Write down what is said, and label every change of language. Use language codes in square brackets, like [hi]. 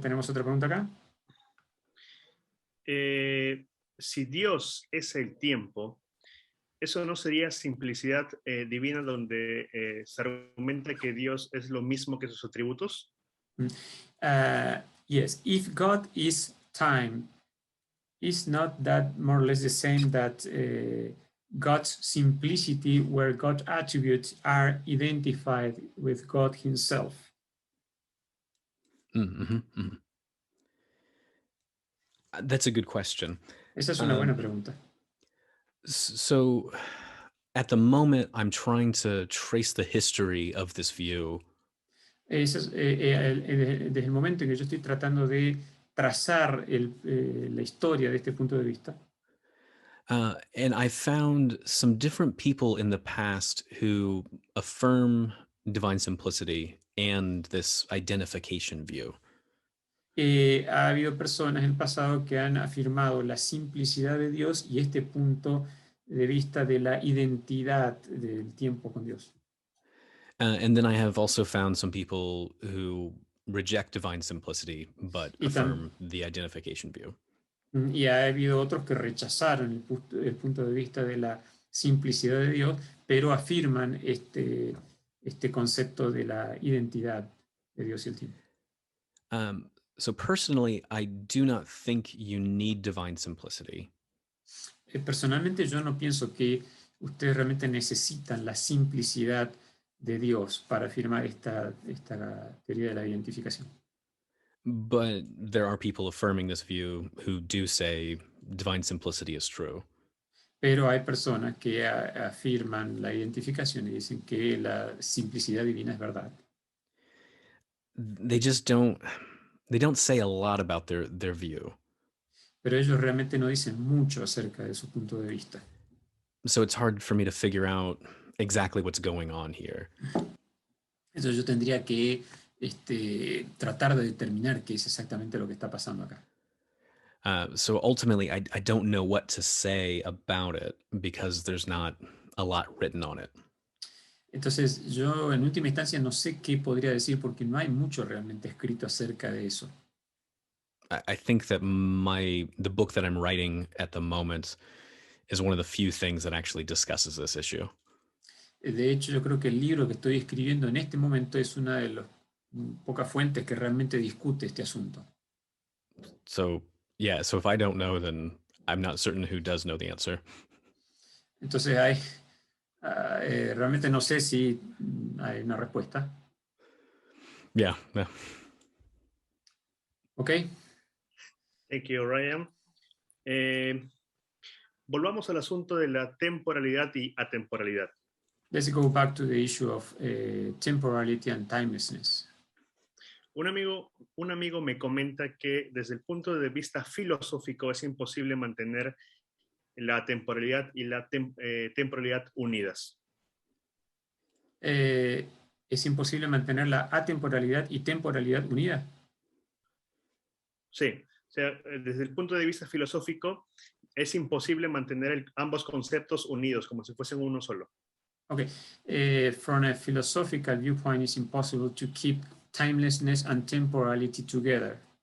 [es] ¿Tenemos otra pregunta acá? Si Dios es el tiempo, ¿eso no sería simplicidad divina donde se argumenta que Dios es lo mismo que sus atributos? [en] Yes, if God is time, is not that more or less the same that God's simplicity, where God's attributes are identified with God himself? That's a good question. [es] Esa es una buena pregunta. [en] So at the moment, I'm trying to trace the history of this view. [es] Desde el momento en que yo estoy tratando de trazar la historia de este punto de vista. [en] And I found some different people in the past who affirm divine simplicity and this identification view. [es] Ha habido personas en el pasado que han afirmado la simplicidad de Dios y este punto de vista de la identidad del tiempo con Dios. [en] And then I have also found some people who reject divine simplicity but affirm the identification view. [es] Y ha habido otros que rechazaron el punto de vista de la simplicidad de Dios, pero afirman este concepto de la identidad de Dios y el tiempo. [en] So personally, I do not think you need divine simplicity. [es] Personalmente yo no pienso que ustedes realmente necesitan la simplicidad de Dios para afirmar esta teoría de la identificación. [en] But there are people affirming this view who do say divine simplicity is true. [es] Pero hay personas que afirman la identificación y dicen que la simplicidad divina es verdad. [en] They don't say a lot about their view. [es] Pero ellos realmente no dicen mucho acerca de su punto de vista. [en] So it's hard for me to figure out exactly what's going on here. [es] Entonces yo tendría que tratar de determinar qué es exactamente lo que está pasando acá. [en] So ultimately, I don't know what to say about it because there's not a lot written on it. [es] Entonces yo en última instancia no sé qué podría decir porque no hay mucho realmente escrito acerca de eso. [en] I think that the book that I'm writing at the moment is one of the few things that actually discusses this issue. [es] De hecho, yo creo que el libro que estoy escribiendo en este momento es una de las pocas fuentes que realmente discute este asunto. [en] So if I don't know, then I'm not certain who does know the answer. [es] Entonces realmente no sé si hay una respuesta. [en] Yeah. Okay. Thank you, Ryan. [es] Volvamos al asunto de la temporalidad y atemporalidad. [en] Let's go back to the issue of temporality and timelessness. [es] Un amigo me comenta que desde el punto de vista filosófico es imposible mantener la temporalidad y la temporalidad unidas. ¿Es imposible mantener la atemporalidad y temporalidad unida? Sí, o sea, desde el punto de vista filosófico es imposible mantener ambos conceptos unidos como si fuesen uno solo. [en] Okay, from a philosophical viewpoint, it's impossible to keep timelessness and temporality together.